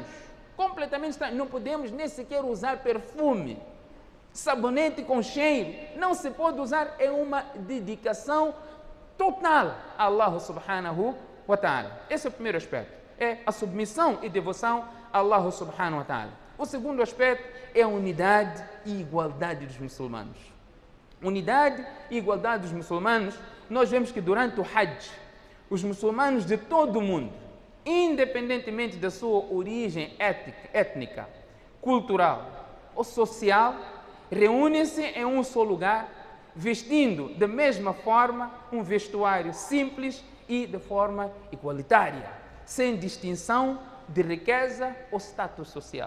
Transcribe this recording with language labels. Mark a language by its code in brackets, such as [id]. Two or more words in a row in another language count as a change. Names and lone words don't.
[pt] Completamente estranhos. Não podemos nem sequer usar perfume, sabonete com cheiro. Não se pode usar. É uma dedicação total a Allah [ar] سبحانه وتعالى. [pt] Esse é o primeiro aspecto. É a submissão e devoção a Allah [ar] سبحانه وتعالى. [pt] O segundo aspecto é a unidade e igualdade dos muçulmanos. Unidade e igualdade dos muçulmanos. Nós vemos que durante o Hajj, os muçulmanos de todo o mundo, independentemente da sua origem étnica, cultural ou social, reúnem-se em um só lugar, vestindo da mesma forma um vestuário simples e de forma igualitária, sem distinção de riqueza ou status social.